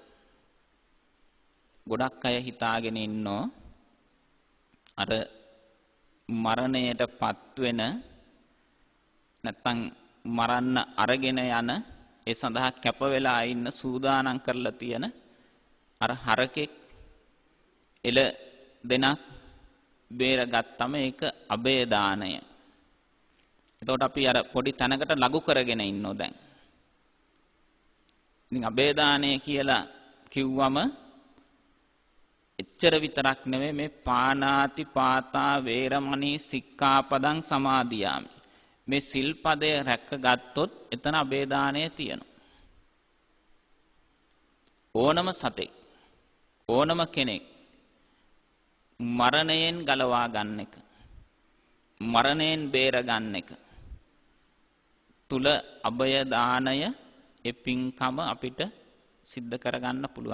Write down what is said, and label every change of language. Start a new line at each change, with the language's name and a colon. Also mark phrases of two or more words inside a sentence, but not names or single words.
Sinhala: ගොඩක් අය හිතාගෙන ඉන්නෝ අර මරණයටපත් වෙන නැත්තම් මරන්න අරගෙන යන ඒ සඳහා කැප වෙලා ඉන්න සූදානම් කරලා තියෙන අර හරකෙක් එළ දෙනක් බේරගත්තම ඒක අබේ දානය. එතකොට අපි අර පොඩි තැනකට ලඝු කරගෙන ඉන්නෝ දැන්. ඉතින් අබේ දානය කියලා කිව්වම එච්චර විතරක් නෙවෙයි මේ
Pali: පානාති පාතා වේරමණී සික්ඛාපදං සමාදියාමි.
Sinhala: මේ සිල්පදය රැකගත්තොත් එතන අබේ දානය තියෙනවා. ඕනම සතෙක් ඕනම කෙනෙක් මරණයෙන් ගලවා ගන්න එක, මරණයෙන් බේර ගන්න එක තුල අබය දානය ඒ පින්කම අපිට සිද්ධ කරගන්න පුළුවන්.